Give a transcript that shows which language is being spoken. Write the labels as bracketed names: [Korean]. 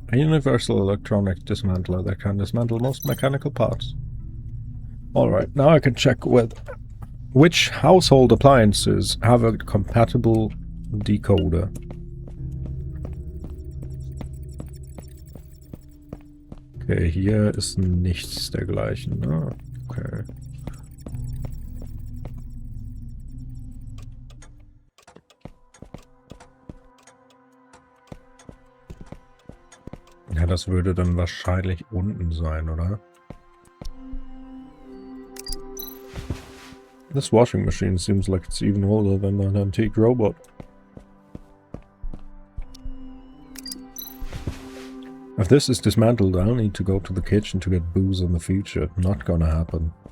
[English] A universal electronic dismantler that can dismantle most mechanical parts. Alright, now I can check with which household appliances have a compatible decoder. [German] Okay, hier ist nichts dergleichen. Ah, okay. Ja, das würde dann wahrscheinlich unten sein, oder? [English] This washing machine seems like it's even older than an antique robot. If this is dismantled, I'll need to go to the kitchen to get booze in the future. Not gonna happen.